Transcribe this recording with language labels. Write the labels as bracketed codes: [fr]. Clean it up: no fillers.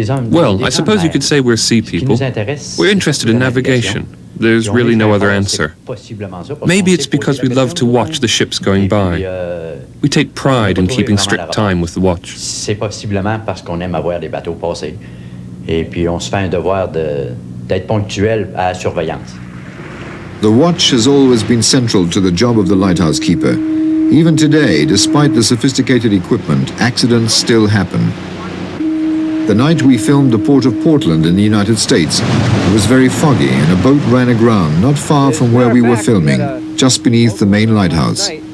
[en] Well, I suppose you could say we're sea people. We're interested in navigation. There's really no other answer. Maybe it's because we love to watch the ships going by. We take pride in keeping strict time with the watch. [fr] C'est possiblement parce qu'on aime avoir des bateaux passés. Et puis on se fait un devoir d'être ponctuel à la surveillance. [en] The watch has always been central to the job of the lighthouse keeper. Even today, despite the sophisticated equipment, accidents still happen. The night we filmed the port of Portland in the United States, it was very foggy and a boat ran aground not far from where we were filming, just beneath the main lighthouse.